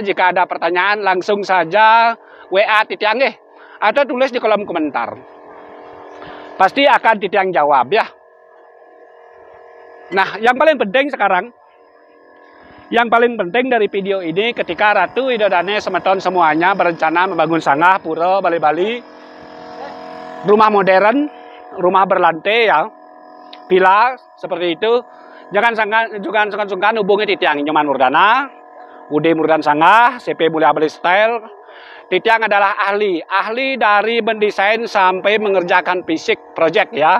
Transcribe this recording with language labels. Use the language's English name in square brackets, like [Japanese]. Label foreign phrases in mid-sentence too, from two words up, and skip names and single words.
[Indonesian] Jika ada pertanyaan langsung saja WA Tiang atau tulis di kolom komentar. Pasti akan Tiang jawab ya. Nah, yang paling penting sekarang, yang paling penting dari video ini ketika Ratu Widodane semeton semuanya berencana membangun sanggah, pura, bali-bali, rumah modern, rumah berlantai ya, villa seperti itu. Jangan sungkan hubungi Tiang Nyoman Murdana, Ude Murdan Sanggah, CP Mulia Bali Style. Tiang adalah ahli dari mendesain sampai mengerjakan fisik proyek ya.